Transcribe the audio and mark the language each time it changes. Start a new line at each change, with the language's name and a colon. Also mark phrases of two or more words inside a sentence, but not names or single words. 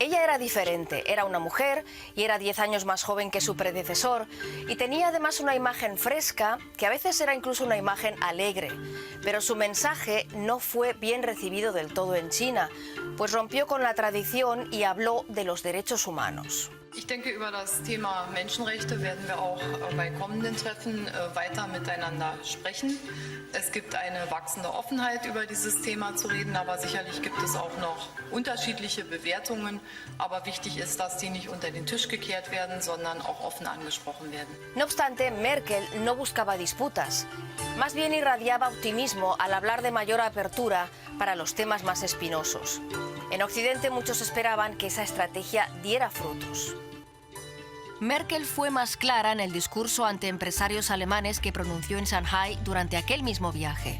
Spanish: Ella era diferente, era una mujer y era 10 años más joven que su predecesor y tenía además una imagen fresca que a veces era incluso una imagen alegre. Pero su mensaje no fue bien recibido del todo en China, pues rompió con la tradición y habló de los derechos humanos.
German: Ich denke, über das Thema Menschenrechte werden wir auch bei kommenden Treffen weiter miteinander sprechen. Es gibt eine wachsende Offenheit, über dieses Thema zu reden, aber sicherlich gibt es auch noch unterschiedliche Bewertungen. Aber wichtig ist, dass die nicht unter den Tisch gekehrt werden, sondern auch offen angesprochen werden.
Spanish: No obstante, Merkel no buscaba disputas. Más bien irradiaba optimismo al hablar de mayor apertura para los temas más espinosos. En Occidente muchos esperaban que esa estrategia diera frutos. Merkel fue más clara en el discurso ante empresarios alemanes que pronunció en Shanghái durante aquel mismo viaje.